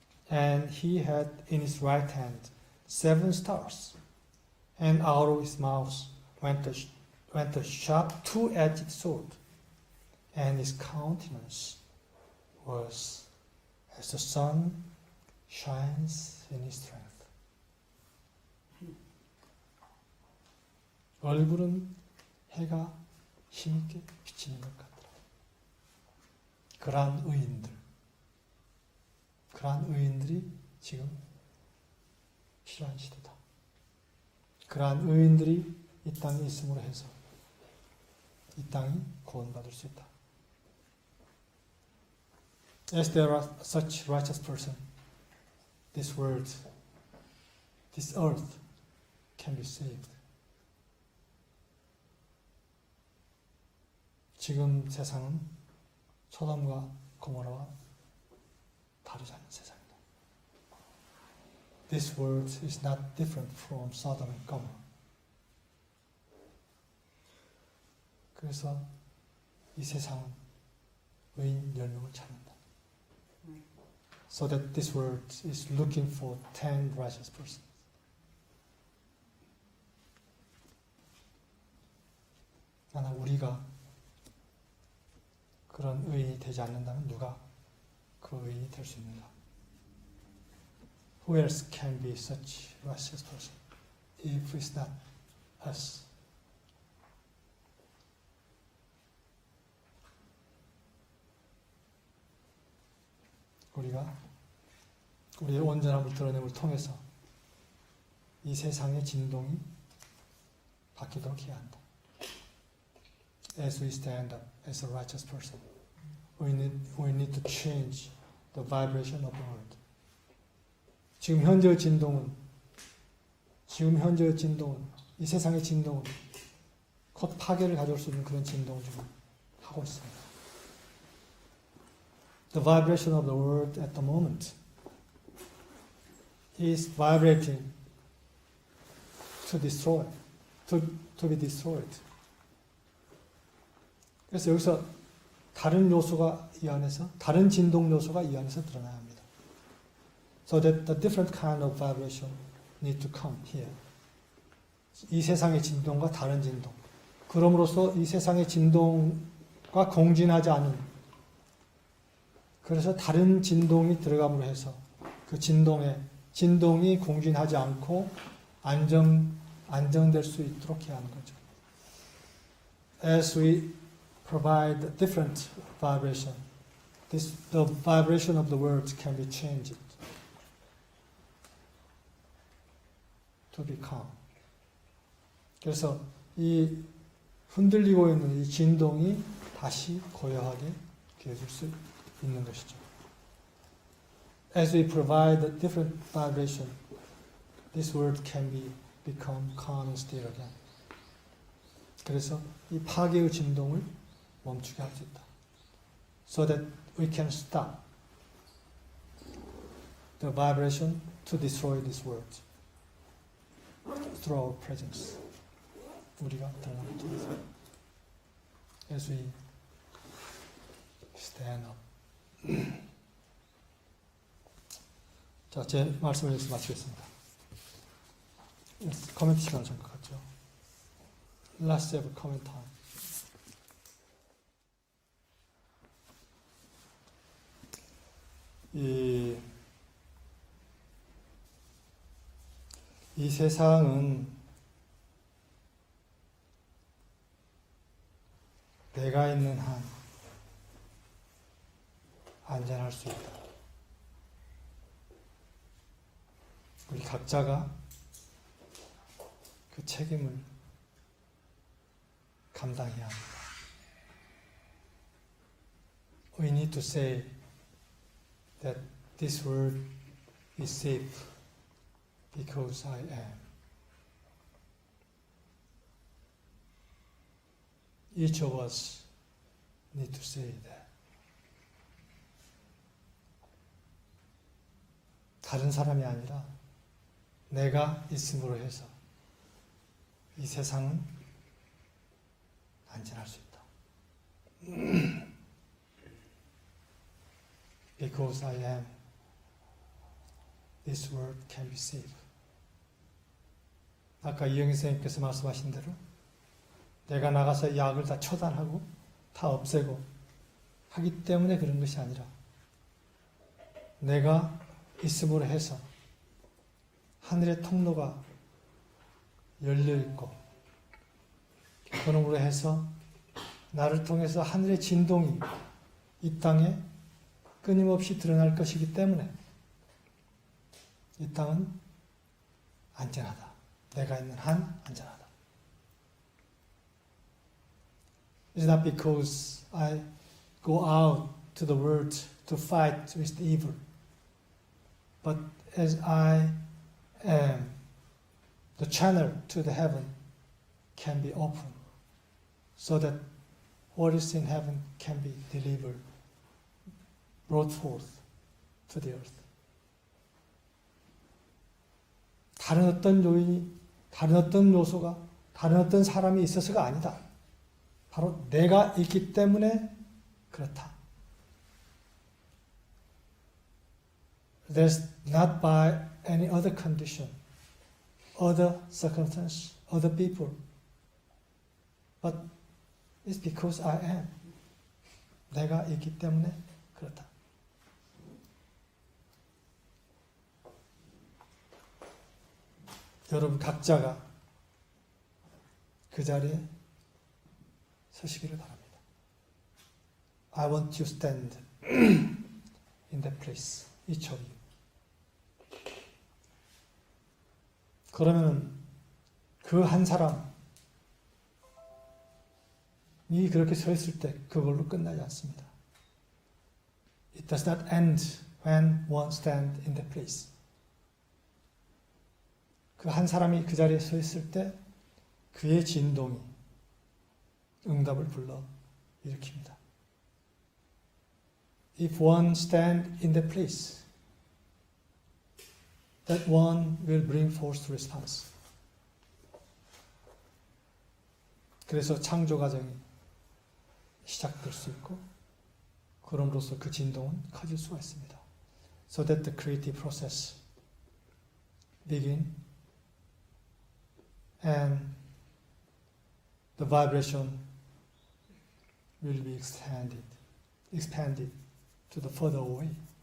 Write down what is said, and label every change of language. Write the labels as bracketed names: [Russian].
[English] And he had in his right hand 7 stars, and out of his mouth went a sharp 2-edged sword, and his countenance was as the sun shines in his strength. [Korean] 얼굴은 해가 힘있게 비치는 것 같더라. 그러한 의인들이 지금 필요한 시대다. 그러한 의인들이 이 땅에 있음으로 해서 이 땅이 구원받을 수 있다. [English] As there are such righteous person, this world, this earth can be saved. [Korean] 지금 세상은 소돔과 고모라와 다르지 않은 세상이다. [English] This world is not different from Sodom and Gomorrah. [Korean] 그래서 이 세상은 의인 10명을 찾는다. [English] So that this world is looking for 10 righteous persons. [Korean] 나는 우리가 그런 의인이 되지 않는다면 누가 그 의인이 될 수 있는가? [English] Who else can be such righteous person if it's not us? [Korean] 우리가 우리의 온전함을 드러냄을 통해서 이 세상의 진동이 바뀌도록 해야 한다. [English] As we stand up as a righteous person, we need to change the vibration of the world. [Korean] 지금 현재의 진동은 이 세상의 진동은 곧 파괴를 가져올 수 있는 그런 진동을 지금 하고 있습니다. [English] The vibration of the world at the moment is vibrating to destroy, to be destroyed. [Korean] 그래서 여기서 다른 요소가 이 안에서, 다른 진동 요소가 이 안에서 드러나야 합니다. [English] So that the different kind of vibration need to come here. [Korean] 이 세상의 진동과 다른 진동. 그럼으로써 이 세상의 진동과 공진하지 않은, 그래서 다른 진동이 들어감으로 해서 그 진동이 공진하지 않고 안정될 수 있도록 해야 하는 거죠. [English] As we provide different vibration the vibration of the words can be changed to be calm. [Korean] 그래서 이 흔들리고 있는 이 진동이 다시 고요하게 되어줄 수 있는 것이죠. [English] As we provide a different vibration, this word can become calm and still again. [Korean] 그래서 이 파괴의 진동을 멈추게 할 수 있다. [English] So that we can stop the vibration to destroy this world through our presence. [Korean] 우리가 드러남을 통해서. [English] As we stand up. [Korean] 자, 제 말씀을 여기서 마치겠습니다. 코멘트 시간 잠깐 갖죠. [English] Let's have a comment time. [Korean] 이 세상은 내가 있는 한 안전할 수 있다. 우리 각자가 그 책임을 감당해야 합니다. [English] We need to say that this world is safe because I am. Each of us need to say that. [Korean] 다른 사람이 아니라 내가 있음으로 해서 이 세상은 안전할 수 있다. [English] Because I am, this world can be safe. [Korean] 아까 이영희 선생님께서 말씀하신 대로 내가 나가서 약을 다 처단하고 다 없애고 하기 때문에 그런 것이 아니라 내가 있음으로 해서 하늘의 통로가 열려있고 그놈으로 해서 나를 통해서 하늘의 진동이 이 땅에 끊임없이 드러날 것이기 때문에 이 땅은 안전하다. 내가 있는 한 안전하다. [English] It's not because I go out to the world to fight with the evil, but as I am, the channel to the heaven can be opened so that what is in heaven can be delivered, brought forth to the earth. [Korean] 다른 어떤 요인이, 다른 어떤 요소가, 다른 어떤 사람이 있어서가 아니다. 바로 내가 있기 때문에 그렇다. [English] That's not by any other condition, other circumstance, other people, but it's because I am. [Korean] 내가 있기 때문에 그렇다. 여러분 각자가 그 자리에 서시기를 바랍니다. [English] I want you to stand in that place, each of you. [Korean] 그러면 그 한 사람이 그렇게 서 있을 때 그걸로 끝나지 않습니다. [English] It does not end when one stands in that place. [Korean] 그 한 사람이 그 자리에 서 있을 때 그의 진동이 응답을 불러 일으킵니다. [English] If one stand in the place, that one will bring forth response. [Korean] 그래서 창조 과정이 시작될 수 있고, 그럼으로써 그 진동은 커질 수가 있습니다. [English] So that the creative process begin and the vibration will be expanded to the further away.